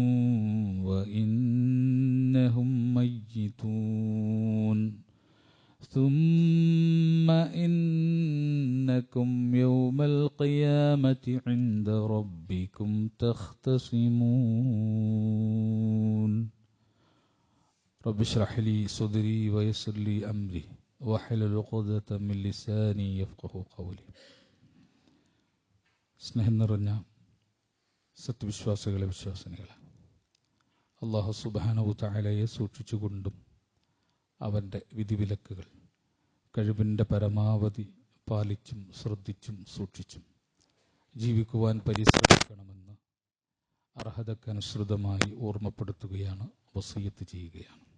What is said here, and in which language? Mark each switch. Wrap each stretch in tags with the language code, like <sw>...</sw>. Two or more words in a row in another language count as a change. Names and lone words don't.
<ar>وإنهم ميتون ثم إنكم يوم القيامة عند ربكم تختصمون رب اشرح لي صدري ويسر لي أمري واحلل عقدة من لساني يفقهوا قولي.</ar> <ml>സ്നേഹം നിറഞ്ഞ സത്യവിശ്വാസികളെ വിശ്വാസിനികളെ,</ml> <ar>الله سبحانه تعالى</ar> <ml>സൂക്ഷിച്ചുകൊണ്ടും അവൻ്റെ വിധിവിലക്കുകൾ കഴിവിൻ്റെ പരമാവധി പാലിച്ചും ശ്രദ്ധിച്ചും സൂക്ഷിച്ചും ജീവിക്കുവാൻ പരിശ്രമിക്കണമെന്ന് അർഹതക്കനുസൃതമായി ഓർമ്മപ്പെടുത്തുകയാണ്, വസിയ്യത്ത് ചെയ്യുകയാണ്.</ml>